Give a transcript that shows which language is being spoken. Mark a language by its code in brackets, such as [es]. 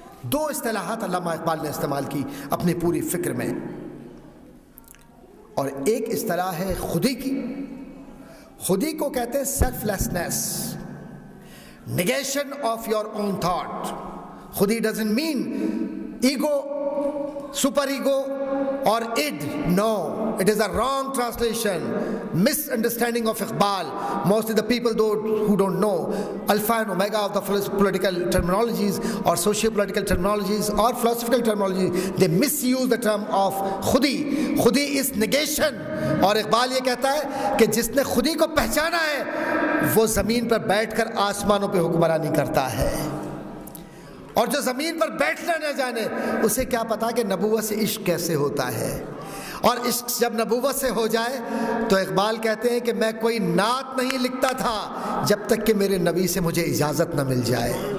[ur] 2 اصطلاحات علامہ اقبال نے استعمال کی اپنی پوری فکر میں، اور ایک اصطلاح ہے خودی کی۔ خودی کو کہتے ہیں self lessons, [en] negation of your own thought۔ [ur] خودی [en] doesn't mean ego, super ego or id. No, it is a wrong translation, misunderstanding of Iqbal. Mostly the people who don't know alpha and omega of the political terminologies or socio-political terminologies or philosophical terminologies, they misuse the term of khudi. Khudi is negation. [ur] اور اقبال یہ کہتا ہے کہ جس نے خودی کو پہچانا ہے وہ زمین پر بیٹھ کر آسمانوں پہ حکمرانی کرتا ہے، اور جو زمین پر بیٹھنا نہ جانے اسے کیا پتا کہ نبوت سے عشق کیسے ہوتا ہے، اور عشق جب نبوت سے ہو جائے تو اقبال کہتے ہیں کہ میں کوئی نعت نہیں لکھتا تھا جب تک کہ میرے نبی سے مجھے اجازت نہ مل جائے.